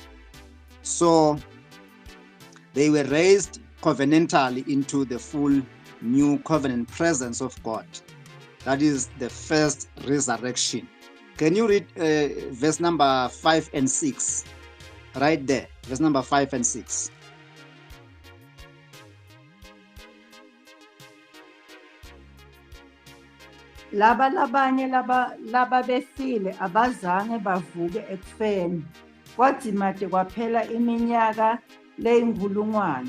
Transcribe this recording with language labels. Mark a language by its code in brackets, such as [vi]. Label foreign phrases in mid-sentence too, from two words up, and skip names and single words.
[en] So they were raised covenantally into the full new covenant presence of God. That is the first resurrection. Can you read verse number 5 and 6? Right there, verse number 5 and 6. [ss] Laba labanye laba befile abazange bavuke ekufeni. Kwathi made kwaphela iminyaka leyinkulungwane.